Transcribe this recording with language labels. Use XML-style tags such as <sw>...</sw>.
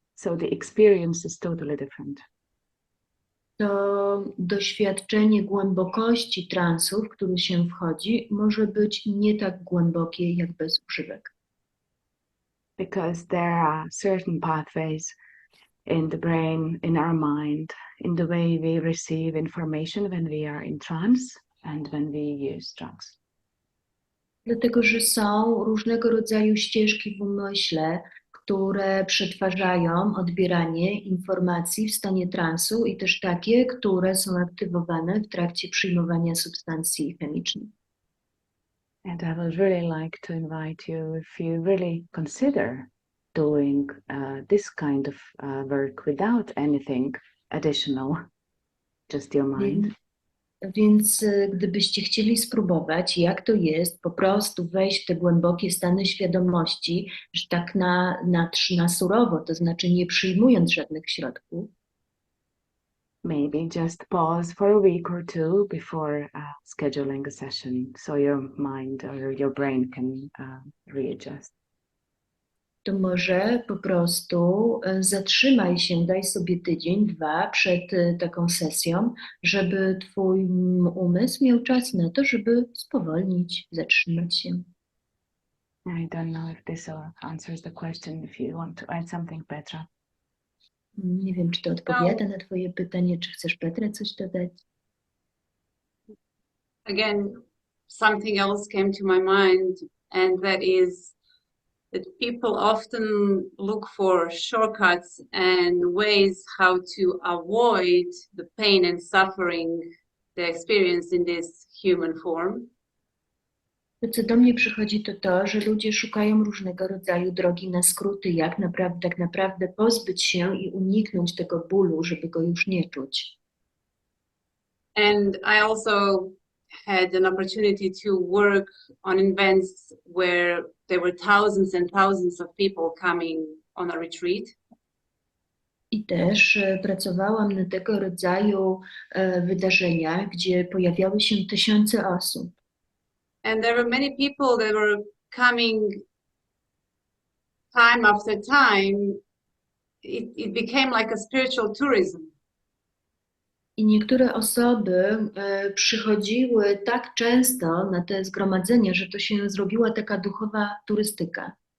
<en>So the experience is totally different.</en> <pl>to doświadczenie głębokości transu, w który się wchodzi, może być nie tak głębokie jak bez używek.</pl> <en>Because there are certain pathways in the brain, in our mind, in the way we receive information when we are in trance and when we use drugs.</en> <pl>Dlatego, że są różnego rodzaju ścieżki w umyśle, które przetwarzają odbieranie informacji w stanie transu i też takie, które są aktywowane w trakcie przyjmowania substancji chemicznych.</pl> <en>And I would really like to invite you, if you really consider doing this kind of work without anything additional, just your mind.</en> <pl>Więc gdybyście chcieli spróbować, jak to jest po prostu wejść w te głębokie stany świadomości, że tak na surowo, to znaczy nie przyjmując żadnych środków,</pl> <en>Maybe just pause for a week or two before scheduling a session so your mind or your brain can readjust.</en> <pl>to może po prostu zatrzymaj się, daj sobie tydzień, 2 przed taką sesją, żeby twój umysł miał czas na to, żeby spowolnić, zatrzymać się.</pl> <en>I don't know if this answers the question. If you want to add something, Petra.</en> <pl>Nie wiem, czy to odpowiada na twoje pytanie, czy chcesz, Petra, coś dodać?</pl> <en>Again, something else came to my mind, and that is that people often look for shortcuts and ways how to avoid the pain and suffering they experience in this human form.</en> <pl>To, co do mnie przychodzi, to to, że ludzie szukają różnego rodzaju drogi na skróty, jak tak naprawdę pozbyć się i uniknąć tego bólu, żeby go już nie czuć.</pl> <en>And I also had an opportunity to work on events where there were thousands and thousands of people coming on a retreat.</en> <pl>I też pracowałam na tego rodzaju wydarzeniach, gdzie pojawiały się tysiące osób.</pl> <en>And there were many people that were coming time after time. It became like a spiritual tourism.</en> <pl>I niektóre osoby przychodziły tak często na te zgromadzenia, że to się zrobiła taka duchowa turystyka.</pl>